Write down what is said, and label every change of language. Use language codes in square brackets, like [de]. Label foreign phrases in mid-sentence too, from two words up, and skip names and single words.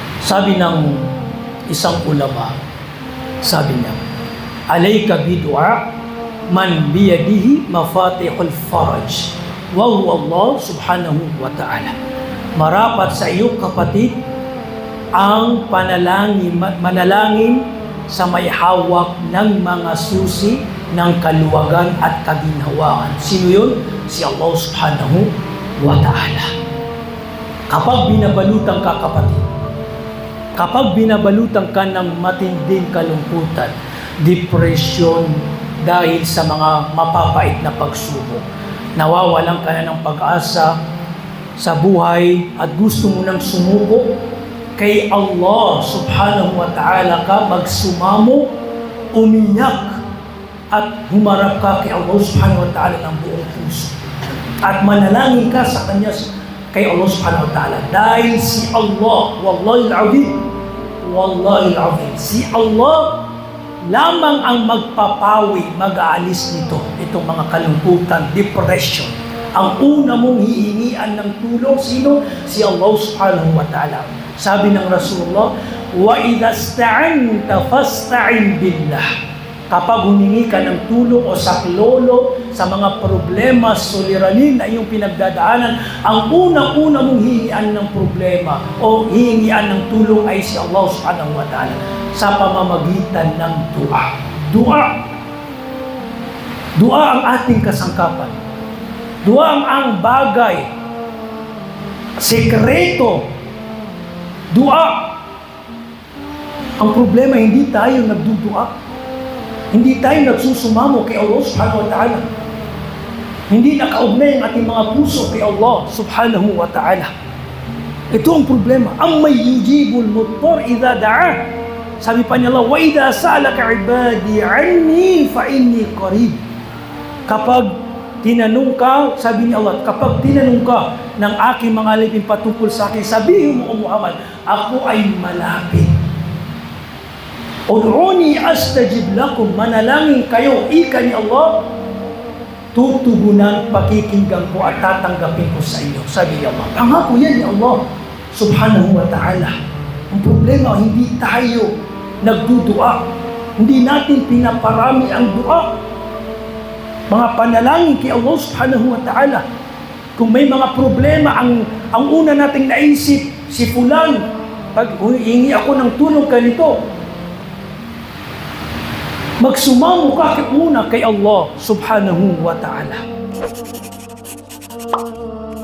[tl] Sabi ng isang ulama, sabi niya, [ar] عليك بدعاء من بيده مفاتيح الفرج وهو الله سبحانه وتعالى. [tl] Marapat sa iyo, kapatid, ang manalangin sa may hawak ng mga susi ng kaluwagan at kaginhawaan. Sino yun? Si Allah [ar] سبحانه وتعالى. [tl] Kapag binabalutan ka, kapatid, kapag binabalutan ka ng matinding kalungkutan, depression dahil sa mga mapapait na pagsubok, nawawalan ka na ng pag-asa sa buhay at gusto mo nang sumuko, kay Allah [ar] سبحانه وتعالى [tl] ka magsumamo, umiyak, at humarap ka kay Allah [ar] سبحانه وتعالى [tl] ng buong puso. At manalangin ka sa Kanya, kay Allah [ar] سبحانه وتعالى. [tl] Dahil si Allah, [ar] والله العظيم, [tl] si Allah lamang ang magpapawi, mag-aalis nito, itong mga kalungkutan, depression. Ang una mong hihingian ng tulong, sino? Si Allah [ar] سبحانه وتعالى. [tl] Sabi ng Rasulullah, [ar] وإذا استعنت فاستعن بالله. [tl] Kapag humingi ka ng tulong o saklolo sa mga problema, suliranin na iyong pinagdadaanan, ang unang-una mong hihingian ng problema o hihingian ng tulong ay si Allah [ar] سبحانه وتعالى [tl] sa pamamagitan ng dua. Dua ang ating kasangkapan. Dua ang bagay, sekreto. Dua. Ang problema, hindi tayo nagdudua. Hindi tayo nagsusumamo kay Allah [ar] سبحانه وتعالى. [tl] Hindi nakaugnay ang ating mga puso kay Allah [ar] سبحانه وتعالى. [tl] Ito ang problema. [ar] أمن يجيب المضطر إذا دعا. [tl] Sabi pa niya [ar] Allah, وإذا سألك عبادي عني فإني قريب. [tl] Kapag tinanong ka, sabi ni Allah, kapag tinanong ka ng aking mga alipin patungkol sa akin, sabihin mo, O Muhammad, ako ay malapit. [ar] ادعوني أستجب لكم, [tl] manalangin kayo, ika ni Allah, tutugunan, pakikinggan ko at tatanggapin ko sa inyo. Sabi ni Allah, pangako yan ni Allah [ar] سبحانه وتعالى. [tl] Ang problema, hindi tayo nagdudua. Hindi natin pinaparami ang dua. Mga panalangin kay Allah [ar] سبحانه وتعالى. [tl] Kung may mga problema, ang una nating naisip, si fulan, pag hihingi ako ng tulong ganito, magsumamo ka muna kay Allah [ar] سبحانه وتعالى.